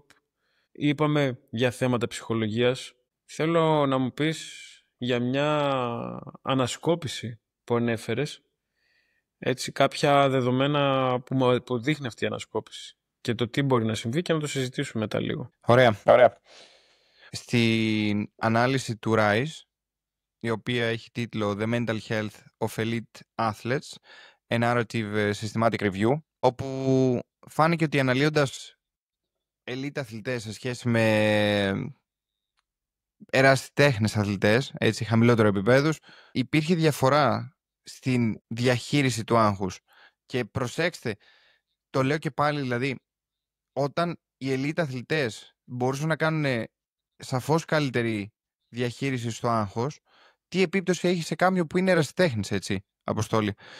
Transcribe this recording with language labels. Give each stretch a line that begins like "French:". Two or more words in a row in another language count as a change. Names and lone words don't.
Greek: Είπαμε για θέματα ψυχολογίας. Θέλω να μου πεις για μια ανασκόπηση που ανέφερες, έτσι, κάποια δεδομένα που δείχνει αυτή η ανασκόπηση και το τι μπορεί να συμβεί και να το συζητήσουμε μετά λίγο. Ωραία. Στην ανάλυση του RISE, η οποία έχει τίτλο The Mental Health of Elite Athletes, a Narrative Systematic Review, όπου φάνηκε ότι αναλύοντας elite αθλητές σε σχέση με ερασιτέχνες αθλητές, έτσι, χαμηλότερο επίπεδους, υπήρχε διαφορά στην διαχείριση του άγχους. Και προσέξτε, το λέω και πάλι, δηλαδή, όταν οι elite αθλητές μπορούσαν να κάνουν σαφώς καλύτερη διαχείριση στο άγχος, τι επίπτωση έχει σε κάποιον που είναι ερασιτέχνης, έτσι, Αποστόλη?